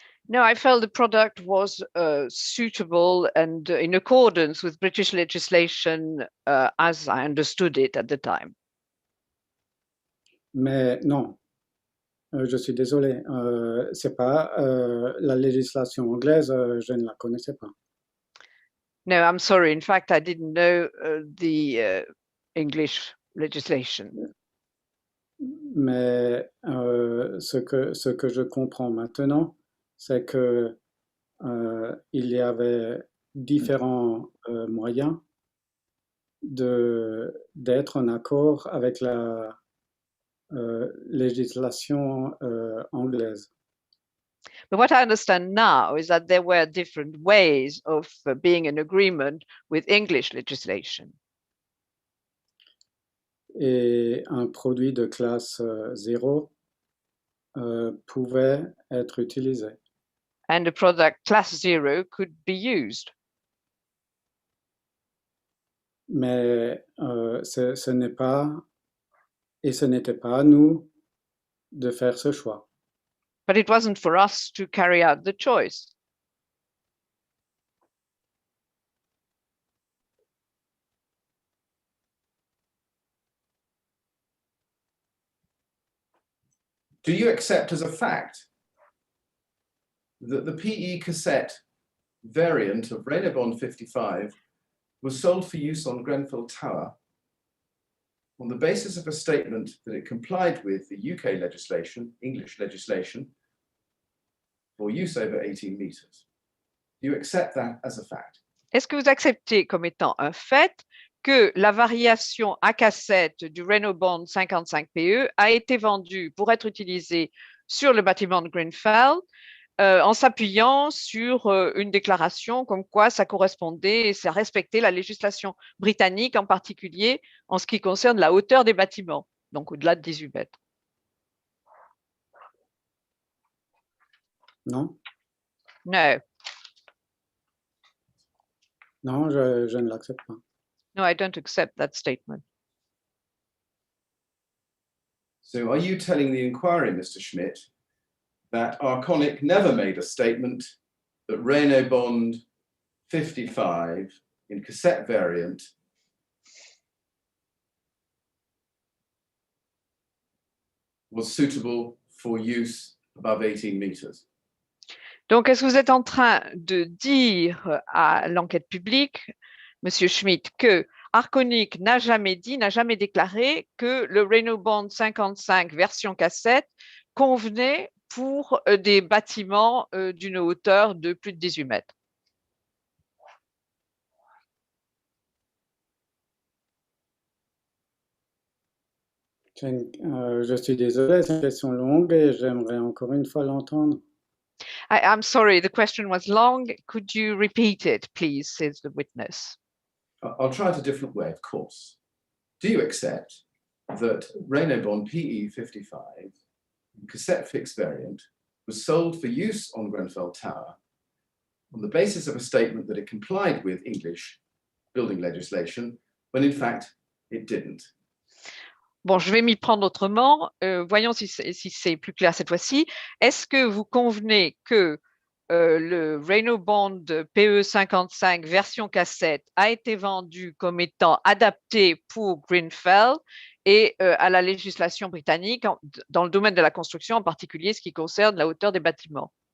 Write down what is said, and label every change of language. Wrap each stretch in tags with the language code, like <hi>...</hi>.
<en>No, I felt the product was suitable and in accordance with British legislation as I understood it at the time.</en> <fr>Mais non, je suis désolé, c'est pas la législation anglaise, je ne la connaissais pas.</fr> <en>No, I'm sorry. In fact, I didn't know the English legislation.</en> <fr>Mais ce que je comprends maintenant, c'est que il y avait différents moyens d'être en accord avec la législation anglaise.</fr> <en>But what I understand now is that there were different ways of being in agreement with English legislation.</en> <fr>Et un produit de classe 0 pouvait être utilisé.</fr> <en>And a product class 0 could be used.</en> <fr>Mais ce n'est pas Et ce n'était pas à nous de faire ce choix.</fr> <en>But it wasn't for us to carry out the choice. Do you accept as a fact that the PE cassette variant of Renobond 55 was sold for use on Grenfell Tower on the basis of a statement that it complied with the UK legislation, English legislation, for use over 18 meters? Do you accept that as a fact?</en> <fr>Est-ce que vous acceptez comme étant un fait que la variation à cassette du Renobond 55 PE a été vendue pour être utilisée sur le bâtiment de Grenfell en s'appuyant sur une déclaration comme quoi ça correspondait et ça respectait la législation britannique, en particulier en ce qui concerne la hauteur des bâtiments, donc au-delà de 18 mètres? Non?</fr> <en>No.</en> <fr>Non, je ne l'accepte pas.</fr> <en>No, I don't accept that statement. So are you telling the inquiry, Mr. Schmidt, that Arconic never made a statement that Renobond 55 in cassette variant was suitable for use above 18 meters?</en> <fr>Donc, est-ce que vous êtes en train de dire à l'enquête publique, Monsieur Schmidt, que Arconic n'a jamais dit, n'a jamais déclaré que le Renobond 55 version cassette convenait pour des bâtiments d'une hauteur de plus de 18 mètres? Je suis désolé, c'est une question longue et j'aimerais encore une fois l'entendre.</fr> <en>I'm sorry, the question was long. Could you repeat it, please, says the witness. I'll try it a different way, of course. Do you accept that Renobond PE 55 cassette fixed variant was sold for use on Grenfell Tower on the basis of a statement that it complied with English building legislation, when in fact it didn't?</en> <fr>Bon, je vais m'y prendre autrement. Voyons si c'est plus clair cette fois-ci. Est-ce que vous convenez que le Renobond PE 55 version cassette a été vendu comme étant adapté pour Grenfell et à la législation britannique dans le domaine de la construction, en particulier ce qui concerne la hauteur des bâtiments?</fr>